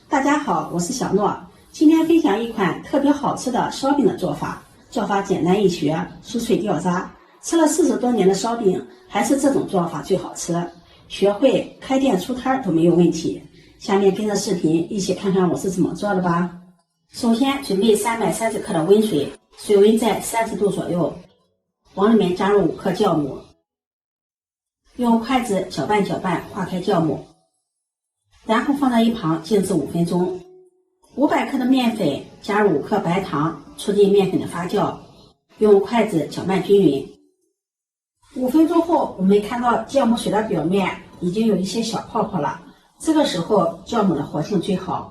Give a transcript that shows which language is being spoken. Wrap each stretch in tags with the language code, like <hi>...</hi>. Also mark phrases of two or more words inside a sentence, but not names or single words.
<zh>大家好，我是小諾，今天分享一款特別好吃的燒餅的做法。做法簡單易學，酥脆掉渣。吃了40多年的燒餅，還是這種做法最好吃。學會開店出攤都沒有問題。下面跟着視頻一起看看我是怎麼做的吧。首先準備330克的溫水，水溫在30度左右，往裡面加入5克酵母，用筷子攪拌攪拌，化開酵母，然後放在一旁靜置5分鐘。500克的面粉，加入5克白糖，促進面粉的發酵，用筷子攪拌均匀。5分鐘後，我們看到酵母水的表面已經有一些小泡泡了，这個時候酵母的活性最好。</zh>